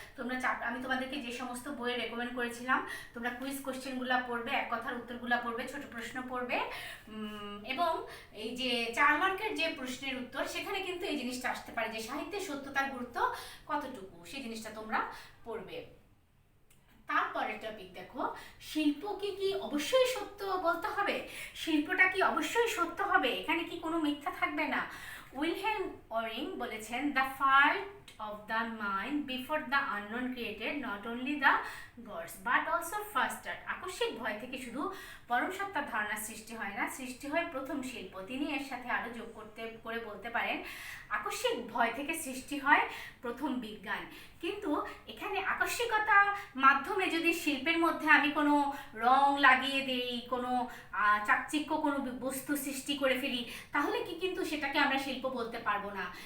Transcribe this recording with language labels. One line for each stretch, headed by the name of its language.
Bangla: তোমরা আমি তোমাদেরকে যে সমস্ত বইয়ে রেকমেন্ড করেছিলাম তোমরা কুইজ কোশ্চেনগুলো পড়বে, এক কথার উত্তরগুলো পড়বে, ছোট প্রশ্ন পড়বে এবং এই যে 4 মার্কের যে প্রশ্নের উত্তর সেখানে কিন্তু এই জিনিসটা আসতে পারে যে সাহিত্যের সত্যতার গুরুত্ব কতটুকু, সেই জিনিসটা তোমরা পড়বে। তারপরের টপিক দেখো, শিল্পকে কি অবশ্যই সত্য বলতে হবে? শিল্পটা কি অবশ্যই সত্য হবে? এখানে কি কোনো মিথ্যা থাকবে না?
English: Wilhelm Worringer
Bangla: বলেছেন,
English: The fight of the mind before the unknown created not only the gods but also fostered।
Bangla: আকস্মিক ভয় থেকে শুধু পরম সত্তার ধারণা সৃষ্টি হয় না, সৃষ্টি হয় প্রথম শিল্প। তিনি এর সাথে আরো যোগ করে বলতে পারেন আকস্মিক ভয় থেকে সৃষ্টি হয় প্রথম বিজ্ঞান। কিন্তু এখানে আকস্মিকতা মাধ্যমে যদি শিল্পের মধ্যে আমি কোনো রং লাগিয়ে দেই, কোনো চাকচিক্য কোনো বস্তু সৃষ্টি করে ফেলি, তাহলে কি কিন্তু সেটাকে আমরা শিল্প বলতে পারবো না।